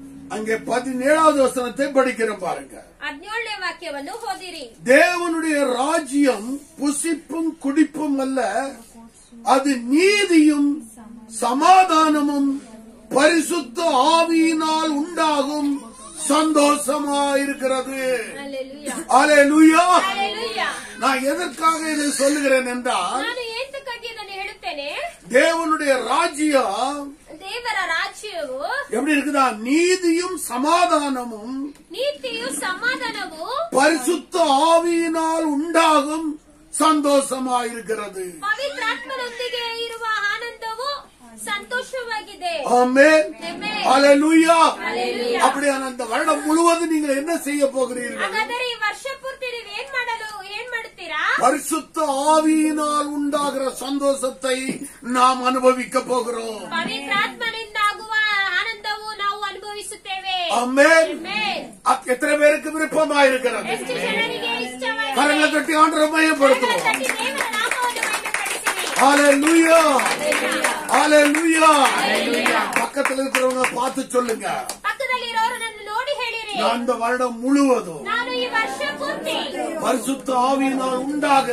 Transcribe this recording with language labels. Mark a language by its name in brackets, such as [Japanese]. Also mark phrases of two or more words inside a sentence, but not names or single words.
[Tamil] அங்கே 17வது வசனத்தை படிக்கிறோம் பாருங்க. [Kannada] 17ನೇ ವಾಕ್ಯವನ್ನು ಓದಿರಿ. [Tamil] தேவனுடைய ராஜ்யம் புசிப்பும் குடிப்பும் அல்ல, அது நீதியும் சமாதானமும் பரிசுத்த ஆவியினால் உண்டாகும் சந்தோஷமாயிருக்கிறது. [Kannada] Hallelujah. [Tamil] அல்லேலூயா. [Kannada] Hallelujah. [Tamil] நான் எதற்காக இதை சொல்லுகிறேன் என்றால், [Kannada] ನಾನು ಏತಕ್ಕಾಗಿ ಇದನ್ನು ಹೇಳುತ್ತೇನೆ, [Tamil] தேவனுடைய ராஜ்யம் [Kannada] ದೇವರ ರಾಜ್ಯವು [Tamil] எப்படி இருக்குதா? நீதியும் சமாதானமும் [Kannada] ನೀತಿಯು ಸಮಾಧಾನವು [Tamil] பரிசுத்த ஆவியினால் உண்டாகும் சந்தோஷமாயிருக்கிறது. [Kannada] ಪವಿತ್ರಾತ್ಮನೊಂದಿಗೆ ಇರುವ ಆನಂದವು ಸಂತೋಷವಾಗಿದೆ. [Tamil] ஆமென். [Kannada] Amen. [Tamil] அல்லேலூயா. [Kannada] Hallelujah. [Tamil] அப்படியான அந்த வருடம் முழுவதும் நீங்கள் என்ன செய்ய போகிறீர்கள்? [Kannada] ಹಾಗಾದರೆ ಈ ವರ್ಷ ಪೂರ್ತಿ ನೀವು ಏನ್ ಮಾಡುತ್ತೀರಾ? [Tamil] பரிசுத்த ஆவியினால் உண்டாகிற சந்தோஷத்தை நாம் அனுபவிக்க போகிறோம். [Kannada] ಪವಿತ್ರಾತ್ಮನಿಂದ ಆಗುವ ಆನಂದವು ನಾವು ಅನುಭವಿಸುತ್ತೇವೆ. [Tamil] ஆமென். [Kannada] Amen. [Tamil] எத்தனை பேருக்கு விருப்பமாயிருக்கிறது? [Kannada] ಎಷ್ಟು ಜನರಿಗೆ ಇಷ್ಟವಾಗಿದೆ? [Tamil] கரங்களை தட்டி ஆண்டவரை மையப்படுத்துவோம். [Kannada] ತಟ್ಟಿ ದೇವರ ನಾಮವನ್ನು ಮಹಿಮೆಪಡಿಸಿರಿ. [Tamil] ஹalleluya. ஹalleluya. பக்கத்துல இருக்கிறவங்க பார்த்து சொல்லுங்க, [Kannada] ಪಕ್ಕದಲ್ಲಿರೋರನ್ನು ನೋಡಿ ಹೇಳಿರಿ, [Tamil] நான் இந்த வருடம் முழுவதும் [Kannada] ನಾನು ಈ ವರ್ಷ ಪೂರ್ತಿ [Tamil] பரிசுத்த ஆவியினால் உண்டாகிற